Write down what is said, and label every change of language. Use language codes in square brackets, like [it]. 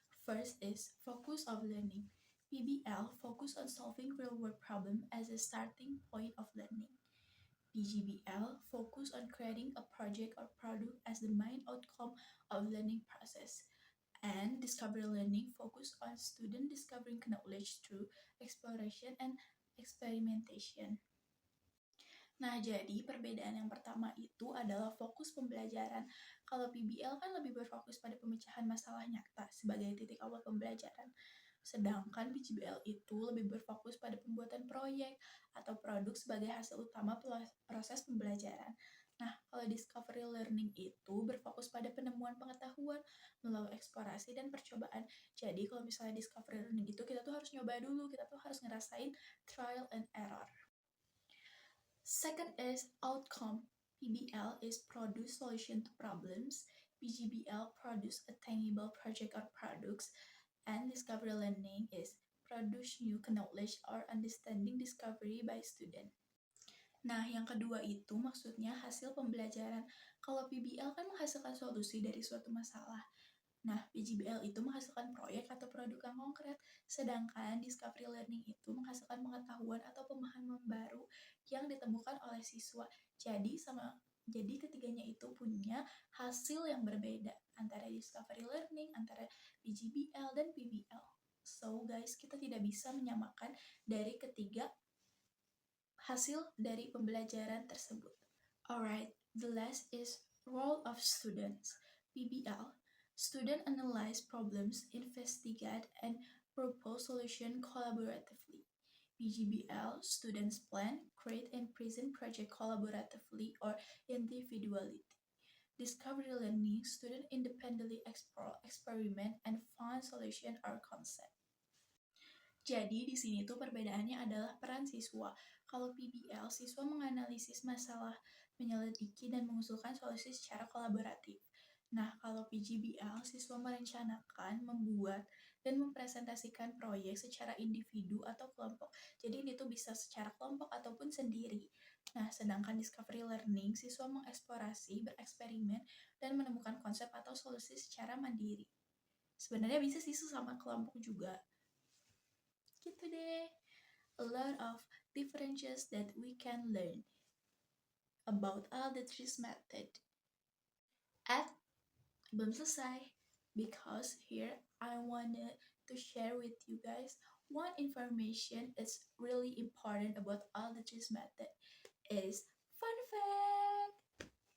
[en] First is focus of learning. PBL focus on solving real-world problem as a starting point of learning. PGBL focus on creating a project or product as the main outcome of learning process. And Discovery Learning focus on student discovering knowledge through exploration and experimentation. [id] Nah, jadi perbedaan yang pertama itu adalah fokus pembelajaran. Kalau PBL kan lebih berfokus pada pemecahan masalah nyata sebagai titik awal pembelajaran. Sedangkan PGBL itu lebih berfokus pada pembuatan proyek atau produk sebagai hasil utama proses pembelajaran. Nah, kalau Discovery Learning itu berfokus pada penemuan pengetahuan melalui eksplorasi dan percobaan. Jadi kalau misalnya Discovery Learning itu kita tuh harus nyoba dulu, kita tuh harus ngerasain trial and error. [en] Second is outcome. PBL is produce solution to problems. PGBL produce attainable project or products. And Discovery Learning is produce new knowledge or understanding discovery by student. [id] Nah, yang kedua itu maksudnya hasil pembelajaran. Kalau PBL kan menghasilkan solusi dari suatu masalah. Nah, PGBL itu menghasilkan proyek atau produk yang konkret, sedangkan Discovery Learning itu menghasilkan pengetahuan atau pemahaman baru yang ditemukan oleh siswa. Jadi ketiganya itu punya hasil yang berbeda antara Discovery Learning, antara PGBL dan PBL. [en] So guys, [id] kita tidak bisa menyamakan dari ketiga hasil dari pembelajaran tersebut. [en] Alright, the last is role of students. PBL, student analyze problems, investigate, and propose solution collaboratively. PGBL, students plan, create, and present project collaboratively or individually. Discovery Learning, student independently explore, experiment, and find solution or concept. [id] Jadi di sini tuh perbedaannya adalah peran siswa. Kalau PBL, siswa menganalisis masalah, menyelidiki dan mengusulkan solusi secara kolaboratif. Nah, kalau PGBL, siswa merencanakan, membuat, dan mempresentasikan proyek secara individu atau kelompok. Jadi ini tuh bisa secara kelompok ataupun sendiri. Nah, sedangkan Discovery Learning, siswa mengeksplorasi, bereksperimen, dan menemukan konsep atau solusi secara mandiri. Sebenarnya bisa sih sama kelompok juga. Gitu deh. [en] A lot of differences that we can learn about all the three methods. [id] Belum selesai, [en] because here I wanted to share with you guys one information that's really important about all the three methods is fun fact.